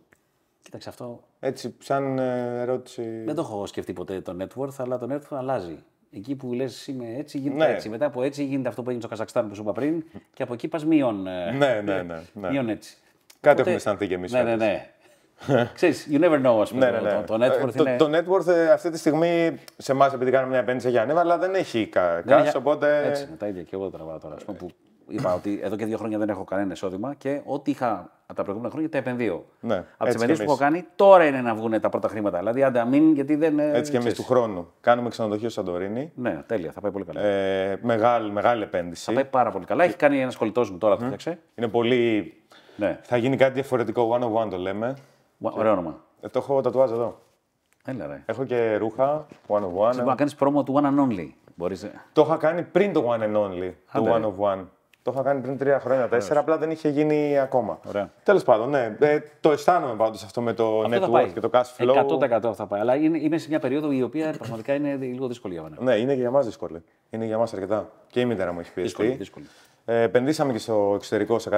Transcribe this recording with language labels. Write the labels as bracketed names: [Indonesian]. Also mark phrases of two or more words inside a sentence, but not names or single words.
[Greek] Κοίταξε αυτό. Έτσι, σαν ερώτηση. Δεν το έχω σκεφτεί ποτέ το [English] net worth, [Greek] αλλά το [English] net worth [Greek] αλλάζει. Εκεί που λες είμαι έτσι, γίνεται έτσι. Μετά από έτσι γίνεται αυτό που έγινε στο Καζακστάν που σου είπα πριν και από εκεί πας μείον. Μείον έτσι. Κάτι έχουμε αισθανθεί κι εμείς. Ναι. Ξέρεις, [English] you never know, [Greek] ας πούμε. Το [English] net worth [Greek] είναι... Το [English] net worth [Greek] αυτή τη στιγμή σε εμάς, επειδή κάνουμε μια επένδυση για ανέβα, αλλά δεν έχει cash, οπότε. Έτσι, με τα ίδια και εγώ τραβάω τώρα. Που είπα ότι εδώ και 2 χρόνια δεν έχω κανένα εισόδημα και ό,τι είχα από τα προηγούμενα χρόνια τα επενδύω. Ναι, από τις επενδύσεις που έχω κάνει, τώρα είναι να βγουν τα πρώτα χρήματα. Δηλαδή, άντε αμήν, γιατί δεν. Έτσι και εμείς του χρόνου. Κάνουμε ξενοδοχείο Σαντορίνη. Ναι, τέλεια, θα πάει πολύ καλά. Μεγάλη επένδυση. Θα πάει πάρα πολύ καλά. Έχει κάνει ένας κολλητός μου τώρα, το φτιάξε. Είναι πολύ. Ναι. Θα γίνει κάτι διαφορετικό, [English] one-on-one [Greek] το λέμε. Ωραίο όνομα. Το έχω τατουάζ εδώ. Έλα, ρε. Έχω και ρούχα, [English] one-on-one. [Greek] Μπορεί να κάνεις πρόμο του [English] one and only. [Greek] Μπορείς... Το είχα κάνει πριν το [English] one and only, [Greek] το [English] one-of-one. [Greek] Το είχα κάνει πριν 3 χρόνια, 4, απλά δεν είχε γίνει ακόμα. Τέλος πάντων, ναι. Το αισθάνομαι πάντως αυτό με το network και το [English] cash flow. [Greek] 100% θα πάει. Αλλά είμαι σε μια περίοδο η οποία πραγματικά είναι λίγο δύσκολη για μένα. Ναι, είναι και για μας δύσκολη. Είναι για μας αρκετά. Και η μητέρα μου έχει πιεστεί. Δύσκολη. Επενδύσαμε και στο εξωτερικό σε κάτι.